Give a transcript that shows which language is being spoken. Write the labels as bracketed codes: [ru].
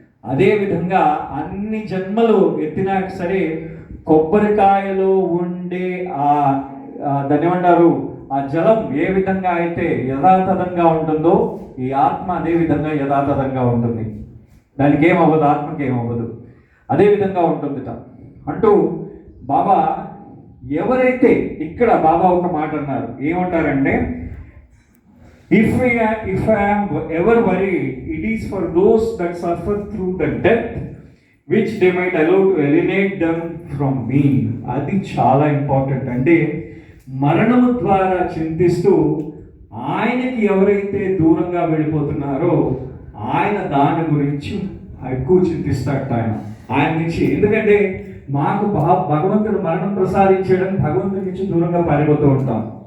[te] అదేవిధంగా అన్ని జన్మలు ఎత్తినా సరే కొబ్బరికాయలో ఉండే దాన్ని ఏమంటారు, ఆ జలం ఏ విధంగా అయితే యథాతథంగా ఉంటుందో ఈ ఆత్మ అదే విధంగా యథాతథంగా ఉంటుంది. దానికి ఏమవ్వదు, ఆత్మకి ఏమవ్వదు, అదే విధంగా ఉంటుంది అంటూ బాబా ఎవరైతే ఇక్కడ బాబా ఒక మాట అన్నారు. [en] ఏమంటారంటే, If I am ever worried, it is for those that suffer through the death, which they might allow to alienate them from me. [te] అది చాలా ఇంపార్టెంట్. అంటే మరణము ద్వారా చింతిస్తూ ఆయనకి ఎవరైతే దూరంగా వెళ్ళిపోతున్నారో ఆయన దాని గురించి ఎక్కువ చింతిస్తాడు ఆయన నుంచి. ఎందుకంటే మాకు భగవంతుడు మరణం ప్రసాదించడం, భగవంతుడి నుంచి దూరంగా పారిపోతూ ఉంటాం.